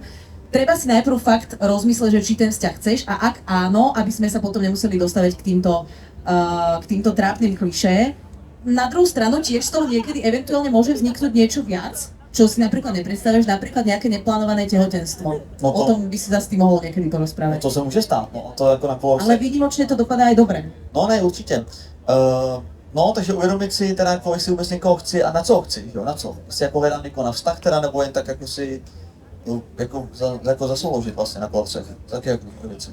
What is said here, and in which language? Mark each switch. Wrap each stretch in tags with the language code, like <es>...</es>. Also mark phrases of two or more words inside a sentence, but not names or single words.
<sk>Treba si najprv fakt rozmysleť, že či ten vzťah chceš a ak áno, aby sme sa potom nemuseli dostavať k týmto trápnym klišé. Na druhú stranu tiež z toho niekedy eventuálne môže vzniknúť niečo viac, čo si napríklad nepredstavíš, napríklad nejaké neplánované tehotenstvo. No to, o tom by si sa s tým mohol niekedy porozprávať.</sk> <cs>To se může stát, no, to jako na Colors.</cs> <sk>Ale výnimočne to dopadá aj dobre.</sk> <cs>No ne, určitě. No, takže uvědomit si teda, jako, jestli vůbec někoho chci a na co ho chci, jo, na co. Jestli jako hledám někoho na vztah teda, nebo jen tak jako si jako zasloužit vlastně na Colorsech. Taky jako věci.</cs>